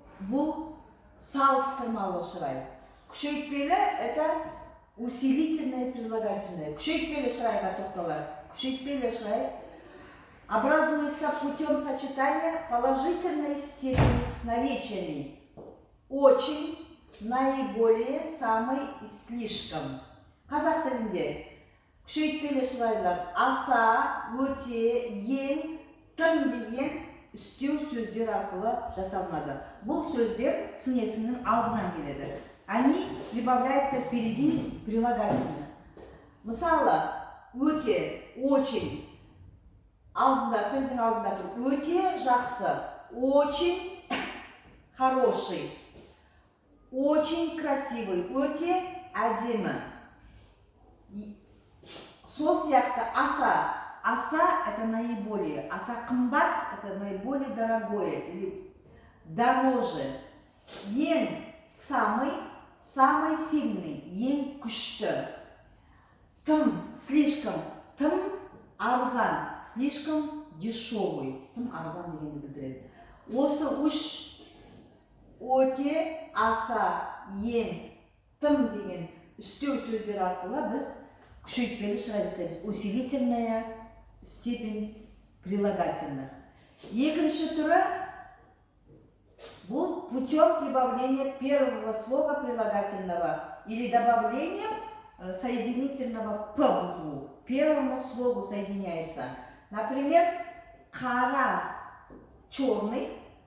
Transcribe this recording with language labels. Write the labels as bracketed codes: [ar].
[kk] Бұл салыстырмалы шырай. [ru] Күшейтпелі это усилительное прилагательное. [kk] Күшейтпелі шырайға тоқталар. [ru] Күшейтпелі шырай образуется путем сочетания положительной степени с наречиями очень, наиболее, самый и слишком. [kk] Қазақ тілінде күшейтпелі шырайлар аса, өте, ең, тым деген үстеу сөздер арқылы жасалынады. Бұл сөздер сын есімнің алдынан келеді. [ru] Они прибавляются впереди прилагательных. [kk] Мысалы, өте, очень алдында, сөздің алдында тұр. Өте жақсы, [ru] очень хороший, очень красивый, [kk] өте әдемі. Сол сияқты аса. Аса – [ru] это наиболее. [kk] Аса қымбат [ru] – это наиболее дорогое или дороже. Ең самый, самый сильный, [kk] ең күшті. [ru] Тым, слишком, [kk] тым арзан, [ru] слишком дешевый. [kk] Тым арзан дегенді білдіреді. Осы үш өте, аса, ең, тым деген үстеу сөздер арқылы біз күшейтпелі шырай жасаймыз. [ru] Усилительная степень прилагательных. [kk] Екінші түрі бұл [ru] путем прибавления первого слога прилагательного или добавлением соединительного п букву. Первому слогу соединяется. Например, қара, черный.